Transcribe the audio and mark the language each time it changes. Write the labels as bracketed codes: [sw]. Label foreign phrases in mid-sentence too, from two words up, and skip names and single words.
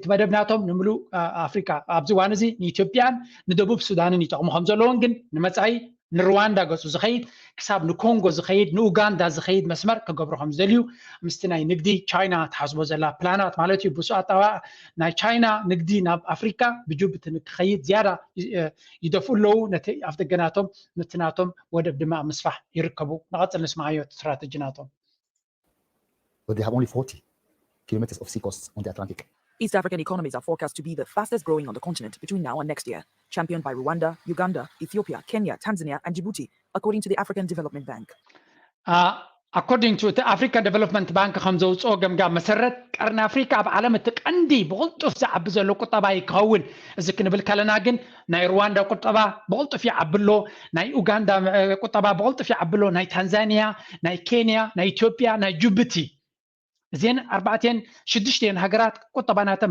[ti] እቲ መደብ ናቶም ንሙሉእ ኣፍሪካ ኣብዚ እዋን እዚ ንኢትዮጵያን ንደቡብ ሱዳንን ይጠቕሙ ከም ዘለዎን ግን ንመፃኢ ንሩዋንዳ ገፁ ዝኸይድ ክሳብ ንኮንጎ ዝኸይድ ንኡጋንዳ ዝኸይድ መስመር ክገብሩ ከም ዝደልዩ ምስቲ ናይ ንግዲ ቻይና ትሓስቦ ዘላ ፕላናት ማለት እዩ ብሱ ኣጠባ ናይ ቻይና ንግዲ ናብ ኣፍሪካ ብጅቡቲ ንክኸይድ ዝያዳ ይደፍኡ ኣለዉ ነቲ ኣፍ ደገናቶም ነቲ ናቶም ወደብ ድማ ምስፋሕ ይርከቡ ንቐፅል ንስማዓዮ ስትራቴጂ ናቶም [en] But they have only 40 kilometers of sea coasts on the Atlantic. East African economies are forecast to be the fastest growing on the continent between now and next year, championed by Rwanda, Uganda, Ethiopia, Kenya, Tanzania, and Djibouti, according to the African Development Bank. according to the African Development Bank [ti] ከም ዘውፅኦ ገምጋም መሰረት ቀርኒ ኣፍሪካ ኣብ ዓለም እቲ ቀንዲ ብቕልጡፍ ዝዓቢ ዘሎ ቁጠባ ይከውን እዚ ክንብል ከለና ግን ናይ ሩዋንዳ ቁጠባ ብቕልጡፍ ይዓብሎ ናይ ኡጋንዳ ቁጠባ ብቕልጡፍ ይዓብሎ ናይ ታንዛኒያ ናይ ኬንያ ናይ ኢትዮጵያ ናይ ጅቡቲ እዚን 4-6 ሃገራት ቁጠባናተን